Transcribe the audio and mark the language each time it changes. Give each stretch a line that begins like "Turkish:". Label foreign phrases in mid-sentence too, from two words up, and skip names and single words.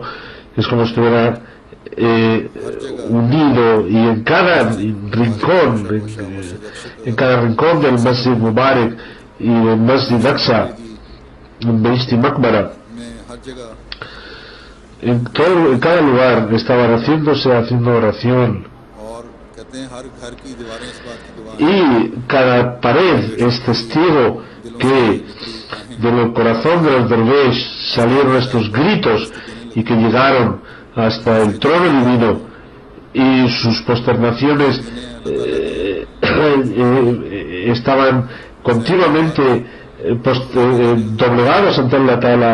Spanish: Es como si estuviera unido, y en cada rincón del Masjid Mubarak y del Masjid Aqsa, en Behishti Maqbara, en cada lugar estaban haciendo oración,
Urdu: اور کہتے ہیں ہر گھر کی دیواریں اس بات کی گواہ ہیں
Spanish: y cada pared es testigo que del corazón de los dervish salieron estos gritos y que llegaron hasta el trono divino, y sus posternaciones estaban continuamente doblegados ante Allah Ta'ala.